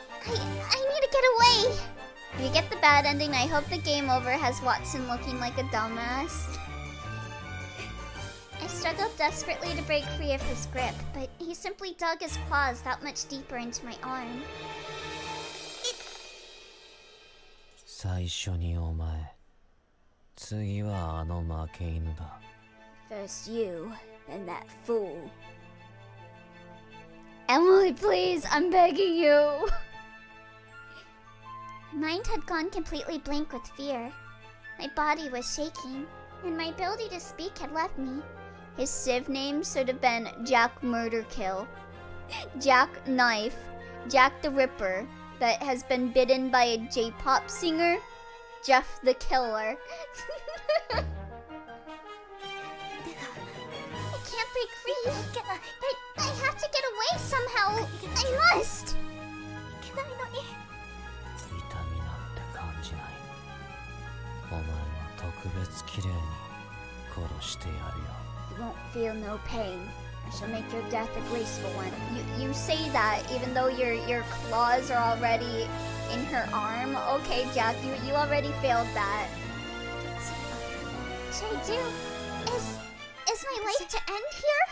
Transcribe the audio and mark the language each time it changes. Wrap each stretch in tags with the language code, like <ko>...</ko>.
<en>I need to get away! If you get the bad ending, I hope the game over has Watson looking like a dumbass. I struggled desperately to break free of his grip, but he simply dug his claws that much deeper into my arm.</en> <ja>最初にお前、次はあの負け犬だ。</ja> <en>First you, then that fool. Emily, please, I'm begging you. My mind had gone completely blank with fear. My body was shaking, and my ability to speak had left me. His civ name should have been Jack Murderkill, Jack Knife, Jack the Ripper, that has been bitten by a J-pop singer, Jeff the Killer. I can't break free, but I have to get away somehow. I must.</en> <ja>いけないのに痛みなんて感じない。お前は特別綺麗に殺してやるよ。</ja> <en>You won't feel no pain. I shall make your death a graceful one. You say that even though your claws are already in her arm. Okay, Jack, you already failed that. What should I do? Is my life to end here?</en>